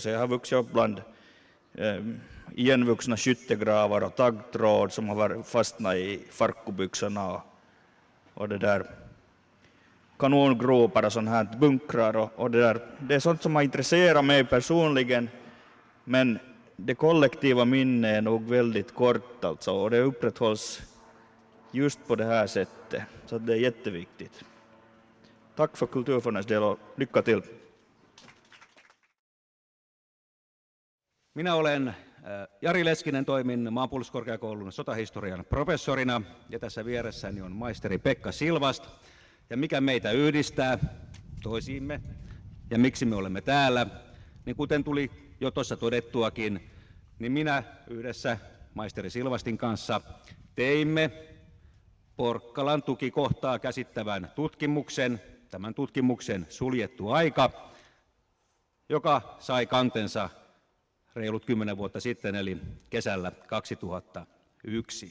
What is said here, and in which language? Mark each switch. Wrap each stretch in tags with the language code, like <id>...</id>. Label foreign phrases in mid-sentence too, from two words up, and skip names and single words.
<sv>Så jag har vuxit upp bland igenvuxna skyttegravar och taggtråd som har fastnat i farkubyxorna och det där kanongropar och sånt här bunkrar och det där. Det är sånt som har intresserat mig personligen, men det kollektiva minnet är nog väldigt kort alltså, och det upprätthålls just på det här sättet, så det är jätteviktigt. Tack för Kulturfondens del och lycka till.</sv> <fi>Minä olen Jari Leskinen, toimin Maanpuolustuskorkeakoulun sotahistorian professorina ja tässä vieressäni on maisteri Pekka Silvast. Ja mikä meitä yhdistää toisiimme ja miksi me olemme täällä, niin kuten tuli jo tuossa todettuakin, niin minä yhdessä maisteri Silvastin kanssa teimme Porkkalan tukikohtaa käsittävän tutkimuksen, tämän tutkimuksen suljettu aika, joka sai kantensa reilut 10 vuotta sitten, eli kesällä 2001.</fi>